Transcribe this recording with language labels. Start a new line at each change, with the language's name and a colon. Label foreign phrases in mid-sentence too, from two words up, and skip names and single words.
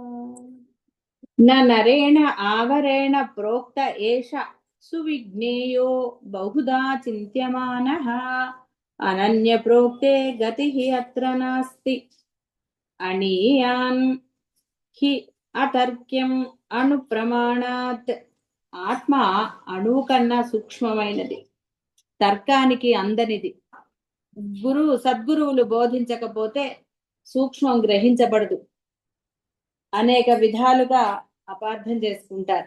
Sanskrit: न नरेण आवरेण प्रोक्त एष सुविज्ञेयो बहुधा चिन्त्यमानः। अनन्यप्रोक्ते गतिः अत्र नास्ति। अणीयान् हि అతర్క్యం అణుప్రమాణాత్.
Telugu: ఆత్మ అణువు కన్నా సూక్ష్మమైనది, తర్కానికి అందనిది. సద్గురువులు బోధించకపోతే సూక్ష్మం గ్రహించబడదు. అనేక విధాలుగా అపార్థం చేసుకుంటారు.